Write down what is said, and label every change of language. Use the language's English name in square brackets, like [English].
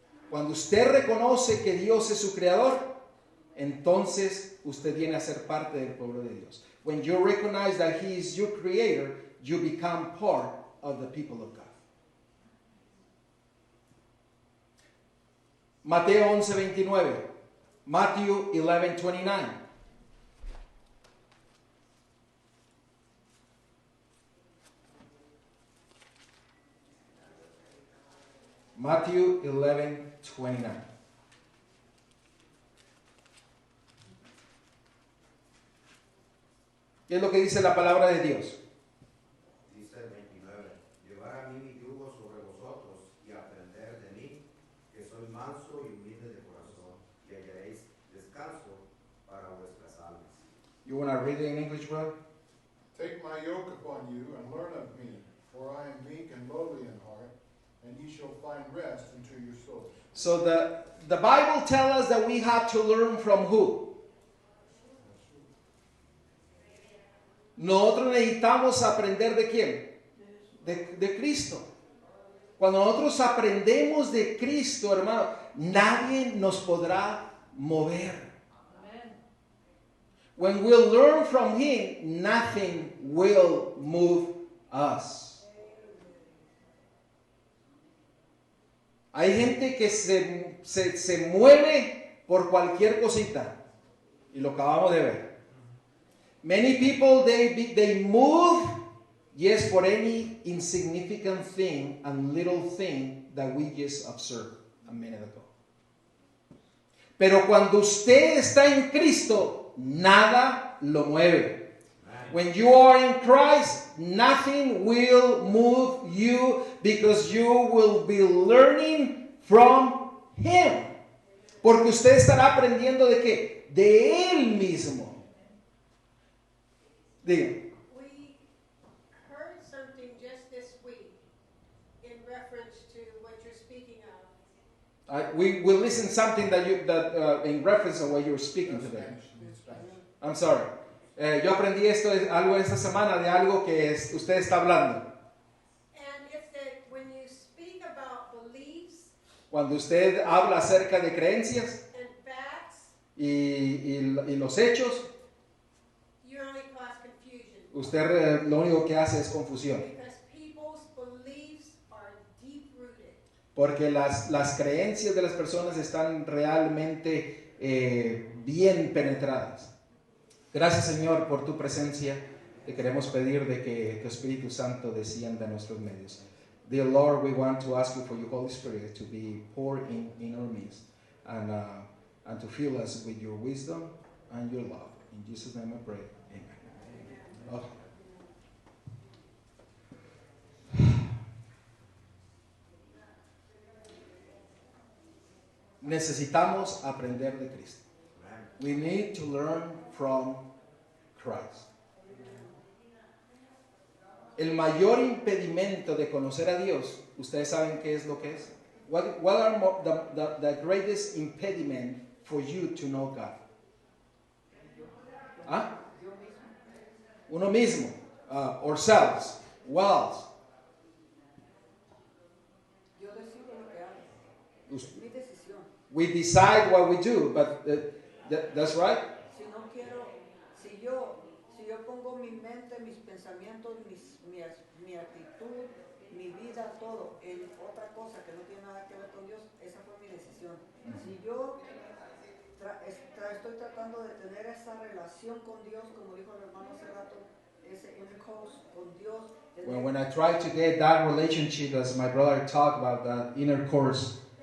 [Spanish] Cuando usted reconoce que Dios es su creador, entonces usted viene a ser parte del pueblo de Dios. [English] When you recognize that He is your creator, you become part of the people of God. [Spanish] Mateo 11:29. Matthew 11:29. [English] Matthew 11:29. [Spanish] ¿Qué es lo que dice la palabra de Dios? Dice el 29, llevar a mí mi yugo sobre vosotros y aprender de mí, que soy manso y humilde de corazón, y hallaréis descanso para vuestras almas. [English] You want to read it in English, brother? Take my yoke upon you and learn of me, for I am meek and lowly in heart, and ye shall find rest unto your souls. So the Bible tells us that we have to learn from who? [Spanish] Nosotros necesitamos aprender de quién? De Cristo. Cuando nosotros aprendemos de Cristo, hermano, nadie nos podrá mover. When we learn from Him, nothing will move us. Hay gente que se mueve por cualquier cosita. Y lo acabamos de ver. [English] Many people, they move, yes, for any insignificant thing and little thing that we just observed a minute ago. [Spanish] Pero cuando usted está en Cristo, nada lo mueve. [English] When you are in Christ, nothing will move you because you will be learning from Him. [Spanish] Porque usted estará aprendiendo de qué? De Él mismo. Diga. [English] We heard something just this week in reference to what you're speaking of. We listened something that in reference to what you were speaking today. I'm sorry. [Spanish] Yo aprendí algo esta semana de algo que usted está hablando. [English] And it's that when you speak about beliefs [Spanish] Cuando usted habla acerca de creencias [English] and facts, [Spanish] y los hechos, [English] you only cause confusion. [Spanish] usted lo único que hace es confusión. [English] Because people's beliefs are deep-rooted. [Spanish] Porque las creencias de las personas están realmente bien penetradas. Gracias, Señor, por tu presencia. Te queremos pedir de que tu Espíritu Santo descienda en nuestros medios. [English] Dear Lord, we want to ask you for your Holy Spirit to be poured in our midst and to fill us with your wisdom and your love. In Jesus' name I pray. Amen. Oh. [Spanish] Necesitamos aprender de Cristo. [English] We need to learn from Christ. [Spanish] El mayor impedimento de conocer a Dios, ustedes saben qué es lo que es. [English] What are the greatest impediment for you to know God? [Spanish] ¿Ah? Uno mismo. [English] Ourselves. Wells. [Spanish] Yo decido lo que hago. Es mi decisión. [English] We decide what we do, but that's right. [Spanish] Si no quiero, si yo pongo mi mente, mis pensamientos, mi actitud, mi vida, todo en otra cosa que no tiene nada que ver con Dios, esa fue mi decisión. Si yo estoy tratando de tener esa relación con Dios, como dijo el hermano hace rato, ese intercourse con Dios. [English] When I try to get that relationship, as my brother talked about, that intercourse,